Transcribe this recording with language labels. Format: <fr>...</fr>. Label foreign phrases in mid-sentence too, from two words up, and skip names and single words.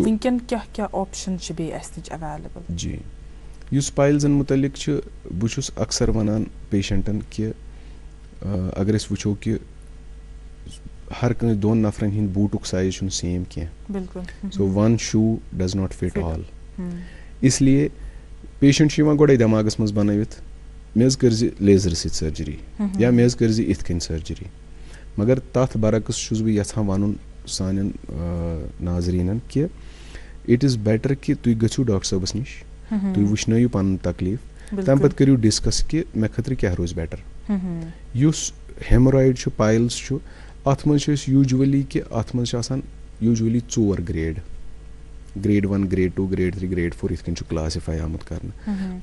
<ks>وٕنکیٚن کیاہ کیاہ آپشن چھِ بیٚیہِ اَسہِ نِش ایویلیبل جی یُس پایلزن مُتعلق چھُ بہٕ چھُس اکثر ونان پیشنٹن کہِ اگر أسۍ وٕچھو کہِ ہر کٲنٛسہِ دۄن نفرن ہٕنٛدۍ بوٗٹُک سایز چھُنہٕ سیم کینٛہہ</ks> <en>so one shoe does not fit all</en> <ks>اس لیے پیشنٹ چھُ یِوان گۄڈے دٮ۪ماغس منٛز بنٲوِتھ مےٚ حظ کٔرزِ لیزرٕ سۭتۍ سرجری یا مےٚ حظ کٔرزِ یِتھ کٔنۍ سرجری مگر تتھ برعکس چھُس بہٕ یژھان ونُن سانٮ۪ن ناظریٖنن کہِ</ks> <en>it is better</en> <ks>کہِ تُہۍ گٔژھِو ڈاکٹر صٲبس نِش تُہۍ وٕچھنٲیِو پنُن تکلیٖف تمہِ پتہٕ کٔرِو ڈسکس کہِ مےٚ خٲطرٕ کیاہ روزِ بیٹر یُس ہیمورایڈ چھُ پایلز چھُ اتھ منٛز چھِ أسۍ یوٗجؤلی کہِ اتھ منٛز چھِ آسان یوٗجؤلی 4 گریڈ گریڈ 1 گریڈ 2 گریڈ 3 گریڈ 4 یِتھ کٔنۍ چھُ کلاسِفاے آمُت کرنہٕ</ks>